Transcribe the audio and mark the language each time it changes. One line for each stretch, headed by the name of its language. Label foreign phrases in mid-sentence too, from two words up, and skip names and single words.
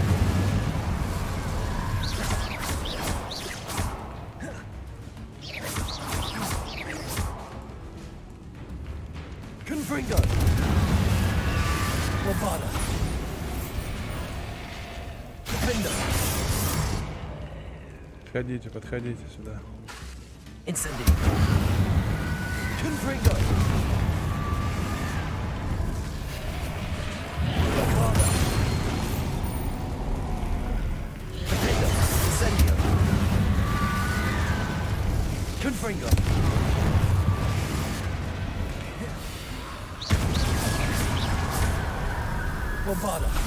Latin: Confringo. Bombarda. Defendo.
Russian: Подходите, подходите сюда.
Latin: Incendio. Confringo. Bombarda. Defendo. Incendio. Confringo. Bombarda.